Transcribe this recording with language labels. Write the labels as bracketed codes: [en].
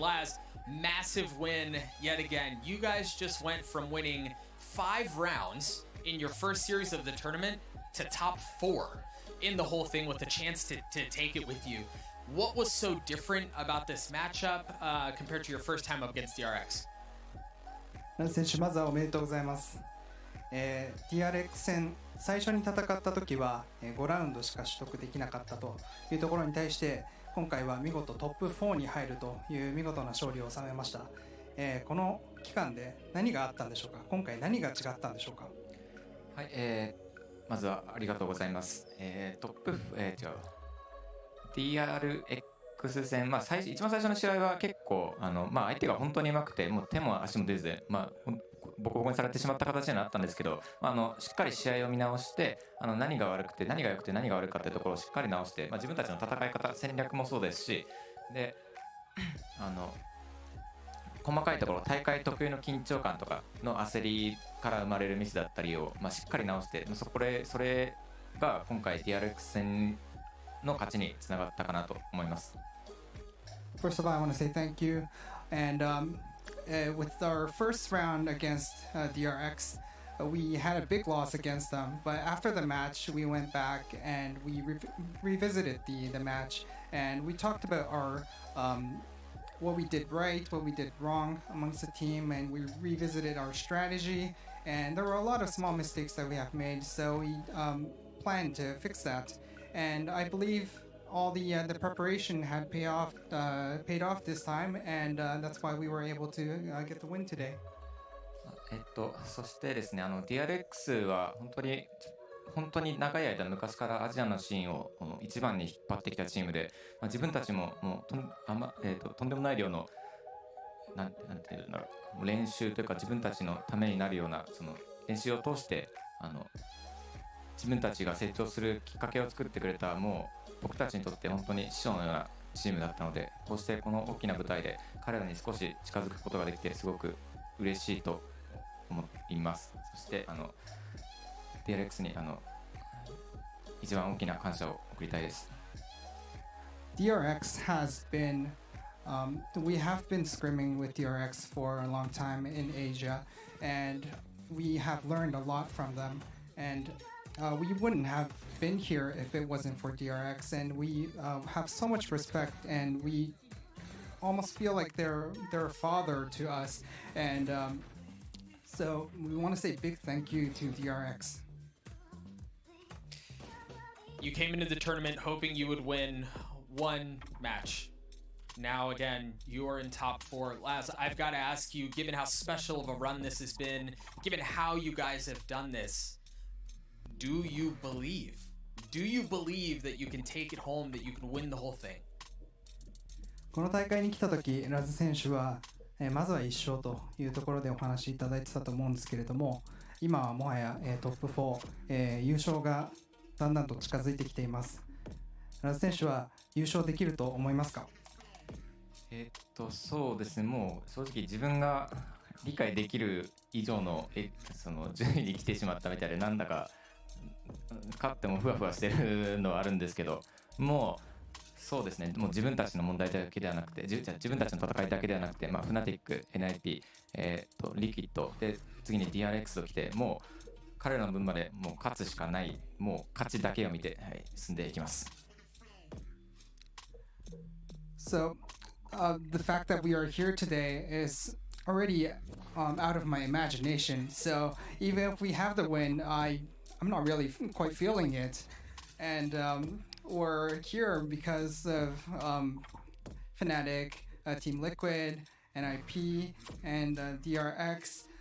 [en] Laz, massive win yet again. You guys just went from winning 5 rounds in your first series of the tournament to top 4 in the whole thing with the chance to take it with you. What was so different about this matchup compared to your first time up against DRX? [ja] 選手まずはおめでとうございます。TRX 戦最初に戦った時は5ラウンドしか取得できなかったというところに対して今回は見事トップ4に入るという見事な勝利を収めました。この期間で何があったんでしょうか。今回何が違ったんでしょうか。はい、まずはありがとうございます。トップ、DRX 戦、一番最初の試合は結構相手が本当に上手くてもう手も足も出ず、ボコボコにされてしまった形になったんですけど、しっかり試合を見直して何が悪くて何が良くて何が悪かったというところをしっかり直して、自分たちの戦い方戦略もそうですし、で細かいところ大会特有の緊張感とかの焦りから生まれるミスだったりを、しっかり直してそれが今回 DRX 戦の勝ちにつながったかなと思います。 [en] First of all, I want to say thank you and with our first round against DRX, we had a big loss against them. But after the match, we went back and we revisited the match, and we talked about our what we did right, what we did wrong amongst the team, and we revisited our strategy. And there were a lot of small mistakes that we have made, so we planned to fix that. And I believe all the preparation had paid off this time, and that's why we were able to get the win today. [ja] そしてですね、DRX は本当に長い間昔からアジアのシーンを一番に引っ張ってきたチームで、自分たちももうとんでもない量のなんていうんだろう、練習というか自分たちのためになるようなその練習を通して自分たちが成長するきっかけを作ってくれた、もう僕たちにとって本当に師匠のようなチームだったので、こうしてこの大きな舞台で彼らに少し近づくことができてすごく嬉しいと思います。そしてDRX に一番大きな感謝を送りたいです。 [en] DRX has been we have been scrimming with DRX for a long time in Asia, and we have learned a lot from them, and we wouldn't have been here if it wasn't for DRX, and we have so much respect, and we almost feel like they're a father to us, and so we want to say big thank you to DRX. You came into the tournament hoping you would win one match. Now again, you are in top 4. Laz, I've got to ask you, given how special of a run this has been, given how you guys have done this, do you believe that you can take it home, that you can win the whole thing? [ja] この大会に来た時、ラズ選手はまずは1勝というところでお話しいただいてたと思うんですけれども、今はもはやトップ4、優勝がだんだんと近づいてきています。ラズ選手は優勝できると思いますか？そうですね、もう正直自分が理解できる以上のその順位に来てしまったみたいで、なんだか勝ってもふわふわしてるのはあるんですけど、もうそうですね、もう自分たちの問題だけではなくて、自分たちの戦いだけではなくて、まあ、フナティック、NIP、リキッドで次に DRX ときて、もう彼らの分までもう勝つしかない、もう勝ちだけを見て、はい、進んでいきます。 [en] So, the fact that we are here today is already out of my imagination. So even if we have the win, I'm not really quite feeling it. And we're here because of Fnatic, Team Liquid, NIP, and DRX.